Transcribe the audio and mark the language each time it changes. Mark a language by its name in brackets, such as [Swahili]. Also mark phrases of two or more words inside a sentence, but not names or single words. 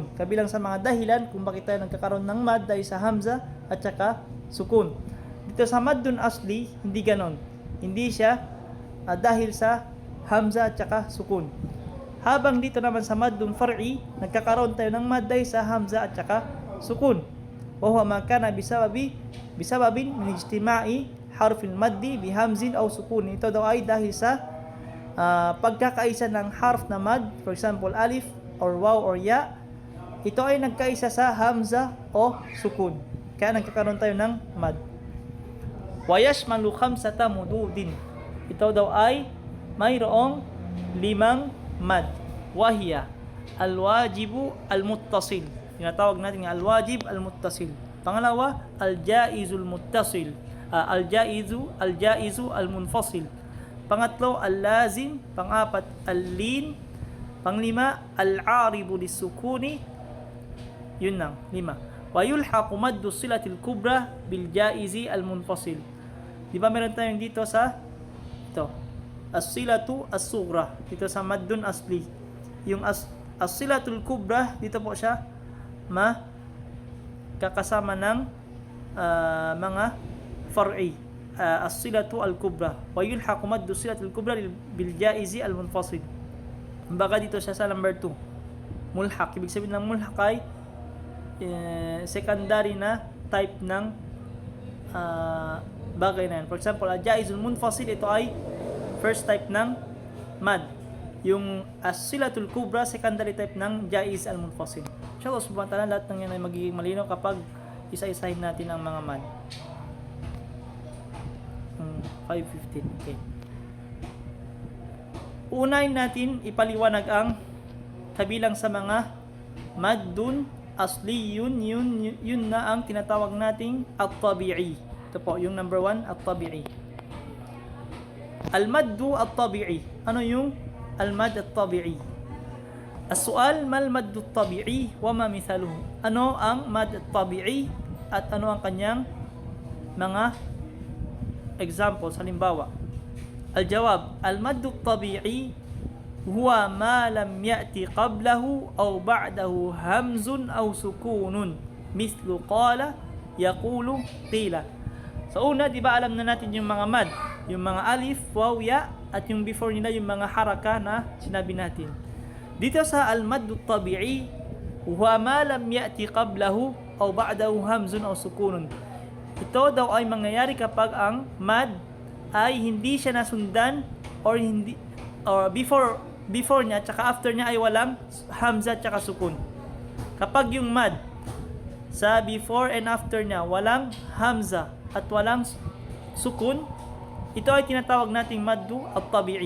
[Filipino] Kabilang sa mga dahilan kung bakit tayo nagkakaroon ng mad dahil sa hamza at saka sukun. Dito sa [Arabic] مد أصلي, [Filipino] hindi ganon. Hindi siya dahil sa hamza at saka sukun. Habang dito naman sa [Arabic] مد فرعي, [Filipino] nagkakaroon tayo ng mad dahil sa hamza at saka sukun. [Arabic] وهو ما كان بسبب من اجتماع حرف المد بهمز أو سكون. [Filipino] Ito daw ay dahil sa pagkakaisa ng harf na mad, [English] for example [Filipino] alif or waw or ya. Ito ay nagkaisa sa hamza o sukun. Kaya nagkakaroon tayo ng mad. [Arabic] ويشمل خمسة مدود. [Filipino] Ito daw ay mayroong 5 mad. [Arabic] وهي الواجب المتصل. [Filipino] Tinatawag natin nga [Arabic] الواجب المتصل. Pangalawa, الجائز المتصل. الجائز المنفصل. Pangatlo, al-lazim. [Filipino] Pangapat, al-lin. [Arabic] Panglima, العارض للسكون. [Filipino] Yun lang, 5. [Arabic] ويلحق مد الصلة الكبرى بالجائز المنفصل. [Filipino] Di ba meron tayong dito sa ito? [Arabic] الصلة الصغرى. [Filipino] Dito sa [Arabic] مد أصلي. [Filipino] Yung [Arabic] الصلة الكبرى, [Filipino] dito po siya kakasama ng mga far'i. [Arabic] الصلة الكبرى. ويلحق مد الصلة الكبرى بالجائز المنفصل. [Filipino] Baka dito siya sa number 2. Mulhaq. Ibig sabihin ng mulhaq ay secondary na type ng bagay na yan. [English] For example, [Arabic] الجائز المنفصل, [Filipino] ito ay [English] first type [Filipino] ng mad. Yung [Arabic] الصلة الكبرى, [English] secondary type [Filipino] ng [Arabic] جائز المنفصل. إن شاء الله سبحانه وتعالى, [Filipino] lahat ng yan ay magiging malinaw kapag isa-isahin natin ang mga mad. [English] 5:15. Okay. [Filipino] Unahin natin ipaliwanag ang kabilang sa mga [Arabic] مد أصلي, [Filipino] yun na ang tinatawag nating at-tabi'i. Ito po, yung number 1, at-tabi'i. [Arabic] المد الطبيعي. [Filipino] Ano yung [Arabic] المد الطبيعي? السؤال، ما المد الطبيعي وما مثاله? [Filipino] Ano ang [Arabic] مد الطبيعي [Filipino] at ano ang kanyang mga examples, halimbawa? [Arabic] الجواب، المد الطبيعي هو ما لم يأت قبله أو بعده همز أو سكون مثل قال، يقول، قيل. [Filipino] So una, di ba alam na natin yung mga mad, yung mga alif, waw, ya, at yung before nila yung mga haraka na sinabi natin. Dito sa [Arabic] المد طبيعي, هو ما لم يأت قبله أو بعده همز أو سكون. [Filipino] Ito daw ay mangyayari kapag ang mad ay hindi siya nasundan or hindi or before niya at after niya ay walang hamza at sukun. Kapag yung mad sa [English] before and after [Filipino] niya walang hamza at walang sukun, ito ay tinatawag nating [Arabic] مد الطبيعي.